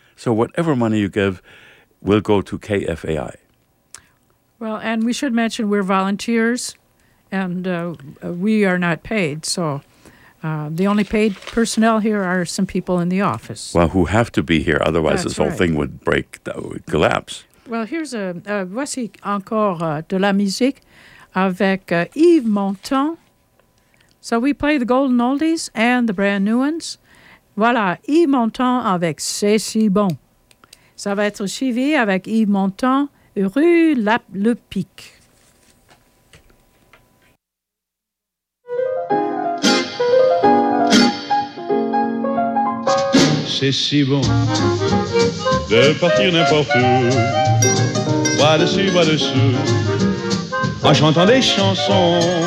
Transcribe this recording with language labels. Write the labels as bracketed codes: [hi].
[en] So whatever money you give will go to KFAI. Well, and we should mention we're volunteers, and we are not paid. So the only paid personnel here are some people in the office. Well, who have to be here. Otherwise, this whole thing would break, would collapse. Well, here's [fr] voici encore de la musique avec Yves Montand. [en] So we play the golden oldies and the brand new ones. [fr] Voilà, Yves Montand avec C'est si bon. Ça va être suivi avec Yves Montand, rue Le Pic. C'est si bon de partir n'importe où, bois dessus, en chantant des chansons.